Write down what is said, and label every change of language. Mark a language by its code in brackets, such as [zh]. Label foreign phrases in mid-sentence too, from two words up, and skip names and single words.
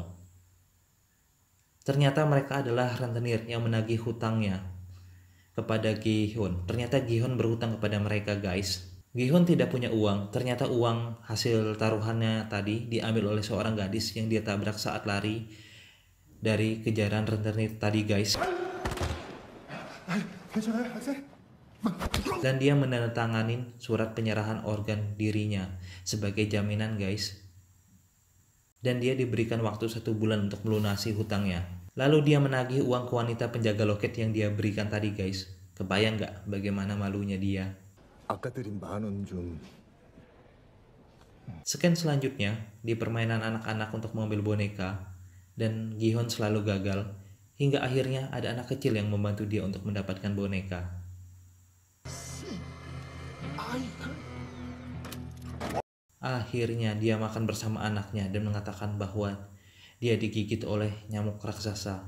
[id] Ternyata mereka adalah rentenir yang menagih hutangnya kepada Gi-hun. Ternyata Gi-hun berhutang kepada mereka guys. Gi-hun tidak punya uang. Ternyata uang hasil taruhannya tadi diambil oleh seorang gadis yang dia tabrak saat lari dari kejaran rentenir tadi guys. [ko] 괜찮아요 학생? [id] Dan dia menandatanganin surat penyerahan organ dirinya sebagai jaminan guys. Dan dia diberikan waktu 1 bulan untuk melunasi hutangnya. Lalu dia menagih uang ke wanita penjaga loket yang dia berikan tadi guys. Kebayang gak bagaimana malunya dia? [ko] 아까 드린 10,000원 좀. [id] Scan selanjutnya di permainan anak-anak untuk mengambil boneka. Dan Gi-hun selalu gagal. Hingga akhirnya ada anak kecil yang membantu dia untuk mendapatkan boneka. Akhirnya dia makan bersama anaknya dan mengatakan bahwa dia digigit oleh nyamuk raksasa.